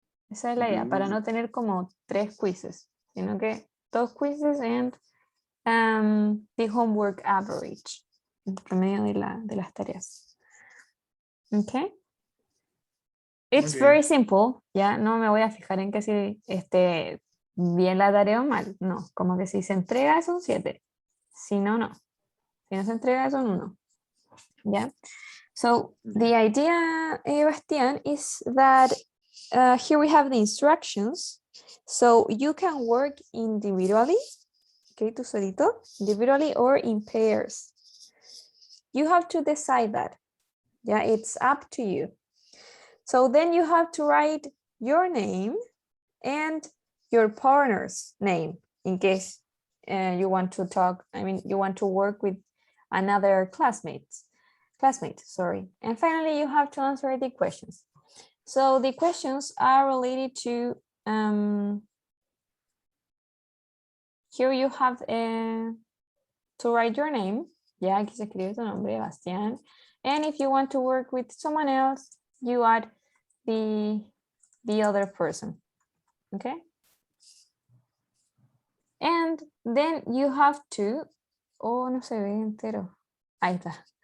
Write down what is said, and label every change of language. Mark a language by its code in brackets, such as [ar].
[es] Esa es la idea, para no tener como 3 quizzes, sino que 2 quizzes [en] and the homework average, [es] el promedio de las tareas. [en] Okay. It's Okay. [es] very simple, ya no me voy a fijar en que si esté bien la tarea o mal, no, como que si se entrega es un 7, si no, no. Si no se entrega es un 1, ¿ya? [en] So the idea, Bastian, is that here we have the instructions. So you can work individually, okay, [es] tú solito, [en] individually or in pairs. You have to decide that. Yeah, it's up to you. So then you have to write your name and your partner's name in case you want to talk, you want to work with another classmate, sorry. And finally, you have to answer the questions. So the questions are related to, here you have to write your name. [es] Ya, aquí se escribe tu nombre, Bastián. [en] And if you want to work with someone else, you add the other person, okay? And then you have to, oh, [es] no se ve entero. Ahí está.